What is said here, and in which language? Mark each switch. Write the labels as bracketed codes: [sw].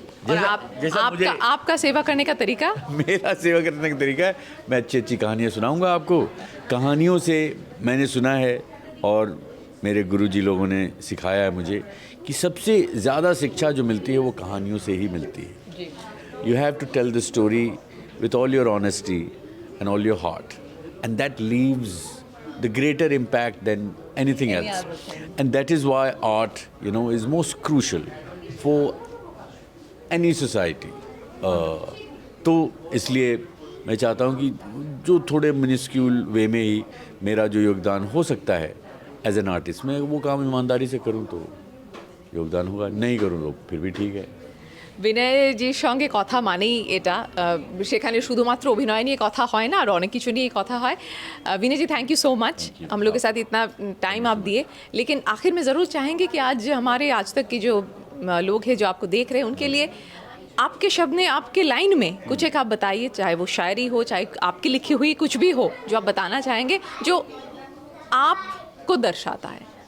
[hi] और आपका सेवा करने का तरीका? मेरा सेवा करने का तरीका है, मैं अच्छी अच्छी कहानियाँ सुनाऊंगा आपको। कहानियों से मैंने सुना है और मेरे गुरुजी लोगों ने सिखाया है मुझे कि सबसे ज़्यादा शिक्षा जो मिलती है वो कहानियों से ही मिलती है। [en] You have to tell the story with all your honesty and all your heart, and that leaves the greater impact than anything else. And that is why art, you know, is most crucial for any society. [hi] तो इसलिए मैं चाहता हूँ कि जो थोड़े minuscule वे में ही मेरा जो योगदान हो सकता है [en] as an artist, [hi] मैं वो काम ईमानदारी से करूँ तो योगदान होगा, नहीं करूँ तो फिर भी ठीक है। [bn] বিনয়জির সঙ্গে কথা মানেই এটা, সেখানে শুধুমাত্র অভিনয় নিয়ে কথা হয় না, আর অনেক কিছু নিয়ে কথা হয়। [hi] विनय जी, [en] thank you so much [hi] हम लोग के साथ इतना टाइम आप दिए। लेकिन आखिर में ज़रूर चाहेंगे कि आज हमारे आज तक के जो लोग हैं जो आपको देख रहे हैं उनके लिए आपके शब्द में, आपके लाइन में कुछ एक आप बताइए, चाहे वो शायरी हो, चाहे आपकी लिखी हुई कुछ भी हो जो आप बताना चाहेंगे जो आपको दर्शाता है।